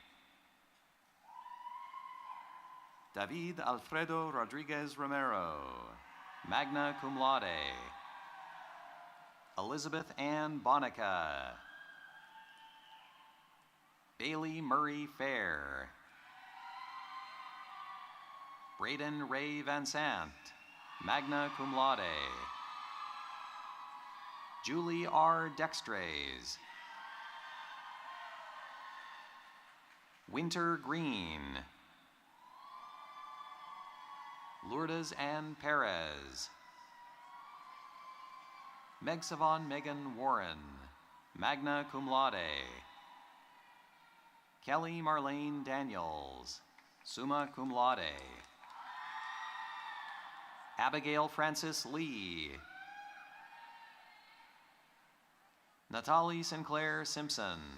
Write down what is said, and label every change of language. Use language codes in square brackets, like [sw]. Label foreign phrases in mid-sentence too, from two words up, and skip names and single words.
[en] David Alfredo Rodriguez Romero, [la] magna cum laude. [en] Elizabeth Ann Bonica. Bailey Murray Fair. Braden Ray Van Sant, [la] magna cum laude. [en] Julie R. Dextrays. Winter Green. Lourdes Ann Perez. Meg Savon Megan Warren, [la] magna cum laude. [en] Kelly Marlene Daniels, [la] summa cum laude. [en] Abigail Francis Lee. Natalie Sinclair Simpson.